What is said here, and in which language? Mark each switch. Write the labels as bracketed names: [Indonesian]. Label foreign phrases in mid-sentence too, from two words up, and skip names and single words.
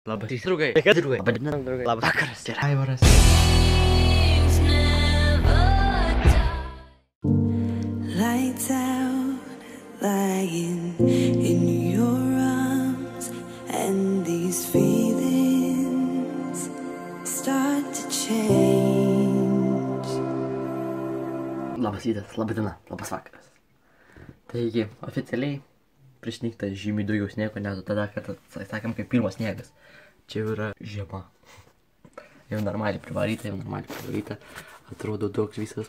[Lithuanian] Labas rytas, draugai. Sveiki, draugai. Labas diena, draugai. Labas vakaras. Ir Aivaras. [English] Lights out, lying in your arms, and these feelings start to change. [Lithuanian] Labas rytas, laba diena, labas vakaras. Taigi, oficialiai prisnigta žymiai daugiau sniego, negu tada, kad sakėm, kaip pirmas sniegas. Čia jau yra žiema. Jau normaliai privaryta, atrodo daug viskas.